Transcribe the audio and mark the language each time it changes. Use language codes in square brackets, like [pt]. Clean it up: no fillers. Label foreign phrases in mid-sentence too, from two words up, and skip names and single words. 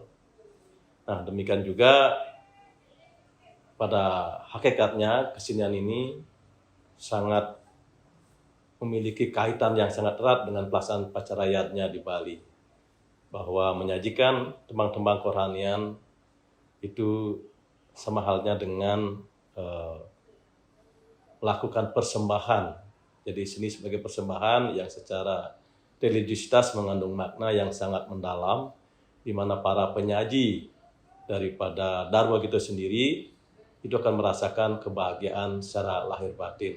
[id] Nah, demikian juga pada hakikatnya kesenian ini sangat memiliki kaitan yang sangat erat dengan pelaksanaan upacara yatnya di Bali, bahwa menyajikan tembang-tembang kerohanian itu sama halnya dengan melakukan persembahan. Jadi seni sebagai persembahan yang secara religiusitas mengandung makna yang sangat mendalam, di mana para penyaji daripada Dharma Gita sendiri itu akan merasakan kebahagiaan secara lahir batin.